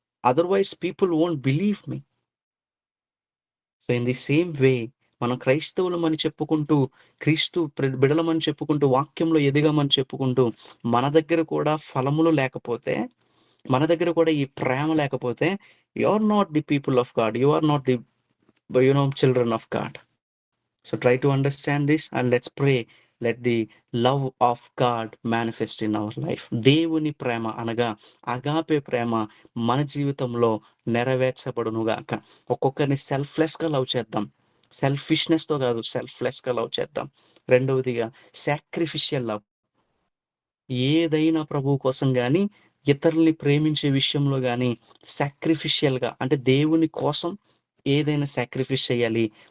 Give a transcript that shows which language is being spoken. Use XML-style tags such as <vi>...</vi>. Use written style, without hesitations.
<en>Otherwise people won't believe me. So,</en> <te>in the same way మనం క్రైస్తవులమని చెప్పుకుంటూ, క్రీస్తు బిడలమని చెప్పుకుంటూ, వాక్యంలో ఎదిగామని చెప్పుకుంటూ, మన దగ్గర కూడా ఫలములు లేకపోతే, మన దగ్గర కూడా ఈ ప్రేమ లేకపోతే,</te> <en>You are not the people of God. You are not the children of God. So try to understand this and let's pray. Let the love of God manifest in our life.</en> <te>దేవుని ప్రేమ అనగా agape ప్రేమ మన జీవితంలో నెరవేర్చబడునుగాక. ఒక్కొక్కరిని సెల్ఫ్‌లెస్‌గా love చేద్దాం. సెల్ఫిష్‌నెస్‌తో కాదు, సెల్ఫ్‌లెస్‌గా love చేద్దాం. రెండవదిగా sacrificial love. ఏదైనా ప్రభువు కోసం గాని, ఇతరుల్ని ప్రేమించే విషయంలో గాని సాక్రిఫిషియల్‌గా అంటే దేవుని కోసం ఏదైనా సాక్రిఫైస్ చేయాలి.</te>